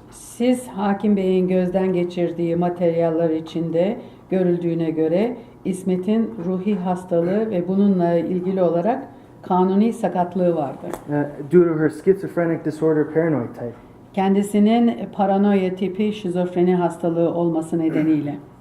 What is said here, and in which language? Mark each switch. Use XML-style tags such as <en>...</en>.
<tr>Siz Hakim Bey'in gözden geçirdiği materyaller içinde görüldüğüne göre İsmet'in ruhi hastalığı ve bununla ilgili olarak kanuni sakatlığı vardı.</tr> <en>Due to her schizophrenic disorder, paranoid type.</en> <tr>Kendisinin paranoya tipi şizofreni hastalığı olması nedeniyle.</tr>